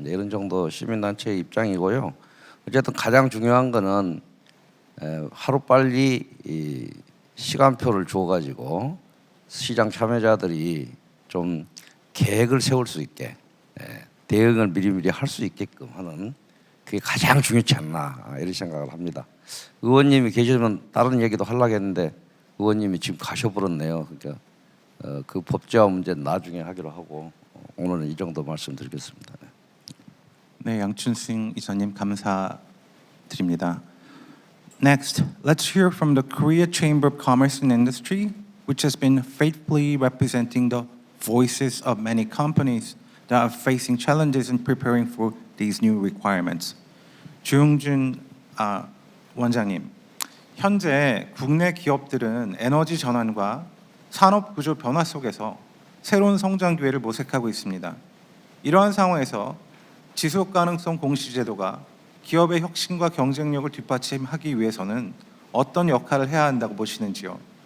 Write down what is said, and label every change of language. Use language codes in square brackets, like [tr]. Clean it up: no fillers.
[ko] 이런 정도 시민단체의 입장이고요. 어쨌든 가장 중요한 거는 하루빨리 이 시간표를 줘가지고 시장 참여자들이 좀 계획을 세울 수 있게 대응을 미리미리 할 수 있게끔 하는 그게 가장 중요치 않나 이런 생각을 합니다. 의원님이 계시면 다른 얘기도 하려고 했는데 의원님이 지금 가셔버렸네요. 그러니까 그 법제화 문제는 나중에 하기로 하고 오늘은 이 정도 말씀드리겠습니다. 네, 양춘승 이사님 감사드립니다. [en] Next, let's hear from the Korea Chamber of Commerce and Industry, which has been faithfully representing the voices of many companies that are facing challenges in preparing for these new requirements. [ko] 주용준 원장님, 현재 국내 기업들은 에너지 전환과 산업 구조 변화 속에서 새로운 성장 기회를 모색하고 있습니다. 이러한 상황에서 지속 가능성 공시 제도가 기업의 혁신과 경쟁력을 뒷받침하기 위해서는 어떤 역할을 해야 한다고 보시는지요?